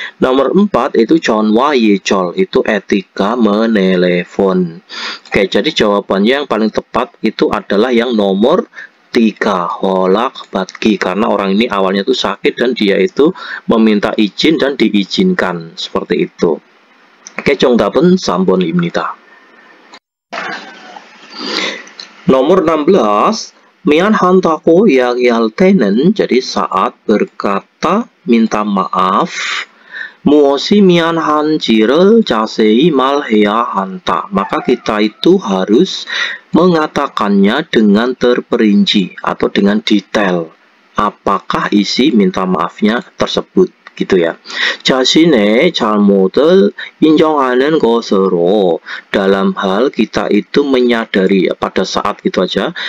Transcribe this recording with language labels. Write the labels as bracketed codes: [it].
[id] Nomor 4 itu [ko] 전화 예절, [id] itu etika menelepon. Oke, jadi jawabannya yang paling tepat itu adalah yang nomor 3, [ko] 허락 받기, [id] karena orang ini awalnya tuh sakit dan dia itu meminta izin dan diizinkan, seperti itu. Oke, [ko] 정답은 3번입니다. Nomor 16, 미안하다고 이야기할 때는, [id] jadi saat berkata minta maaf, [ko] 무엇이 미안한지를 자세히 말해야 한다. [id] Maka kita itu harus mengatakannya dengan terperinci atau dengan detail. Apakah isi minta maafnya tersebut? gitu ya. [ko] 자신의 잘못을 인정하는 것으로, [id] dalam hal kita itu menyadari, ya, pada saat gitu aja.